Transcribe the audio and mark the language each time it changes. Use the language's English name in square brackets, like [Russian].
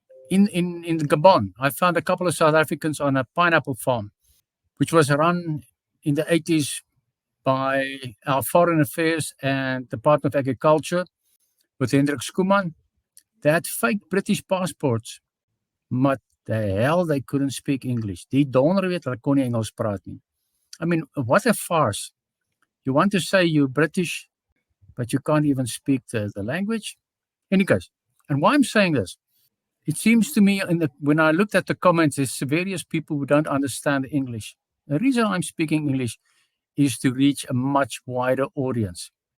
[English] In Gabon, I found a couple of South Africans on a pineapple farm, which was run in the 80s by our Foreign Affairs and Department of Agriculture with Hendrik Skuman. They had fake British passports, but the hell they couldn't speak English. [Afrikaans] Die donder weet hulle kon nie Engels praat nie. [English] I mean, what a farce. You want to say you're British, but you can't even speak the language? Any case, and why I'm saying this, it seems to me when I looked at the comments, there's various people who don't understand English. The reason I'm speaking English is to reach a much wider audience.